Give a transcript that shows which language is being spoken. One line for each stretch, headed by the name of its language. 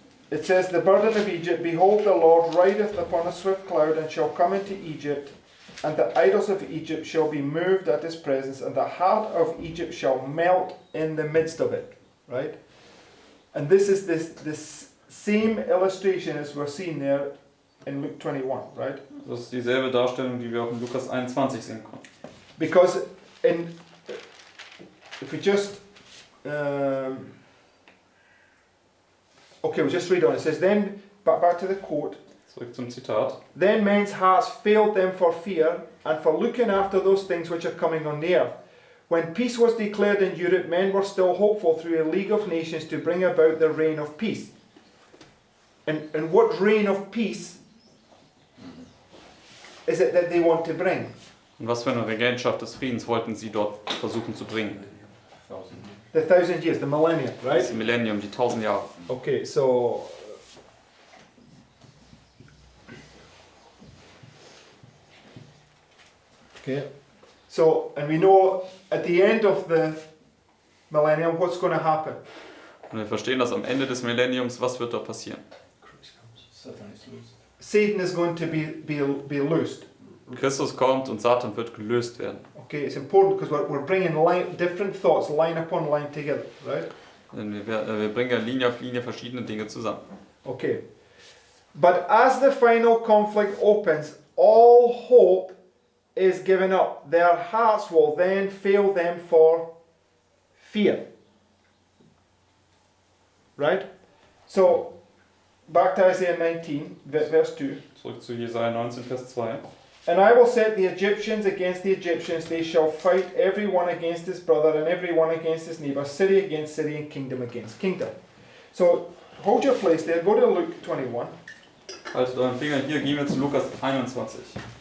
English: It says, the burden of Egypt, behold, the Lord rideth upon a swift cloud, and shall come into Egypt, and the idols of Egypt shall be moved at his presence, and the heart of Egypt shall melt in the midst of it. Right? And this is this same illustration as we're seeing there in Luke 21, right?
German: Das ist dieselbe Darstellung, die wir auch in Lukas 21 sehen konnten.
English: Because if we just okay, we'll just read on. It says, then back to the quote.
German: Zurück zum Zitat.
English: Then men's hearts failed them for fear and for looking after those things which are coming on the earth. When peace was declared in Europe, men were still hopeful through a League of Nations to bring about the reign of peace. And what reign of peace is it that they want to bring?
German: Und was für eine Regentschaft des Friedens wollten sie dort versuchen zu bringen?
English: 1000. The 1,000 years, the millennium, right?
German: Das Millennium, die 1000 Jahre.
English: Okay, so okay, so and we know at the end of the millennium what's going to happen.
German: Und wir verstehen, dass am Ende des Millenniums, was wird da passieren?
English: Satan is loosed. Satan is going to be loosed.
German: Christus kommt und Satan wird gelöst werden.
English: Okay, it's important because we're bringing different thoughts line upon line together, right?
German: Denn wir bringen ja Linie auf Linie verschiedene Dinge zusammen.
English: Okay, but as the final conflict opens, all hope is given up. Their hearts will then fail them for fear. Right? So, back to Isaiah 19, verse 2.
German: Zurück zu Jesaja 19, Vers 2.
English: And I will set the Egyptians against the Egyptians. They shall fight every one against his brother and every one against his neighbour, city against city and kingdom against kingdom. So hold your place there. Go to Luke 21.
German: Haltet euren Finger hier, gehen wir zu Lukas 21.